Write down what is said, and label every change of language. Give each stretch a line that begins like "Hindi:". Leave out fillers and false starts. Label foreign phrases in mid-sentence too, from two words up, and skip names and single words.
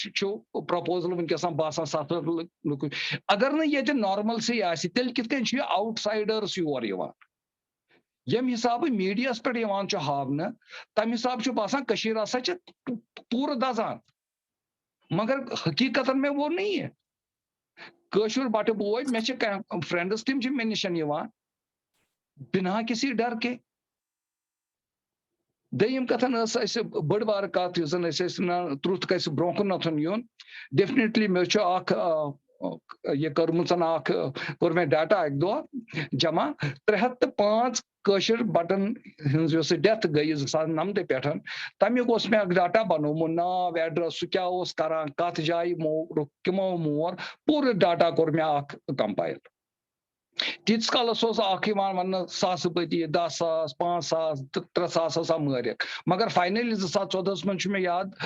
Kashmiri: چھُ پرپوزل وٕنکیٚس باسان 7 لُکھ اگر نہٕ ییٚتہِ نارملسی آسہِ تیٚلہِ کِتھ کٔنۍ چھُ یہِ آوُٹ سایڈٲرٕس یور یِوان ییٚمہِ حسابہٕ میٖڈیاہس پٮ۪ٹھ یِوان چھُ ہاونہٕ تمہِ حسابہٕ چھُ باسان کٔشیٖر ہسا چھِ پوٗرٕ دزان مگر حقیٖقتن مےٚ ووٚن نہٕ یہِ کٲشُر بٹہٕ بوے مےٚ چھِ کینٛہہ فرینڈٕس تِم چھِ مےٚ نِشن یِوان
Urdu: بِنا کسی ڈر کے
Kashmiri: دوٚیِم کتھن ٲس اَسہِ بٔڑ بارٕ کتھ یُس زن أسۍ ٲسۍ ترُتھ گژھِ برونٛہہ کُنتھ یُن ڈیفنِٹلی مےٚ چھُ اکھ یہِ کٔرمٕژ اکھ کوٚر مےٚ ڈاٹا اکہِ دۄہ جمع 305 کٲشِر بٹن ہٕنٛز یۄس ڈیتھ گٔیہِ 2019 پٮ۪ٹھ تمیُک اوس مےٚ اکھ ڈاٹا بنومُت ناو ایڈرس سُہ کیاہ اوس کران کتھ جایہِ کِمو مور پوٗرٕ ڈاٹا کوٚر مےٚ اکھ کمپایل تیٖتِس کالس اوس اکھ یِوان وننہٕ ساسہٕ بٔدی 10,000 5,000 تہٕ 3,000 ٲس مٲرِتھ مگر فاینلی 2014 منٛز چھُ مےٚ یاد